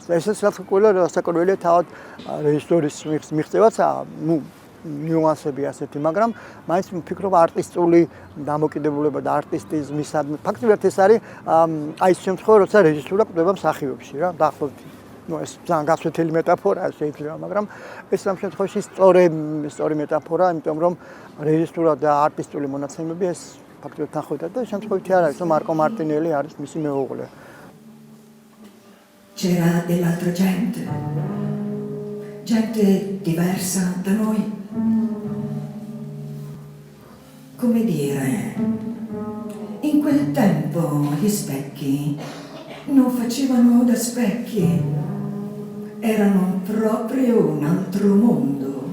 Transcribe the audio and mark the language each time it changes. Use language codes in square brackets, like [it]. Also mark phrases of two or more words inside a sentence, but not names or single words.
[ka] ესეც რაც ყველა საკურველია თავად რეჟისორის მიღწევაცა, ნიუანსები ასეთი, მაგრამ მაინც ვფიქრობ არტისტული დამოკიდებულება და არტისტიზმის ფაქტობრივად ეს არის აი ეს შემთხვევა, როცა რეჟისურა კვდება მსახიობში რა, დაახლოებით ეს ძალიან გასვეთელი მეტაფორაა შეიძლება, მაგრამ ეს ამ შემთხვევაში სწორი მეტაფორა, იმიტომ რომ რეჟისურა და არტისტული მონაცემები ეს ფაქტობრივად თანხმდება და შემთხვევითი არ არის, რომ მარკო მარტინელი არის მისი მეუღლე. [it] C'era dell'altra gente diversa da noi. Come dire, in quel tempo gli specchi non facevano da specchi, erano proprio un altro mondo.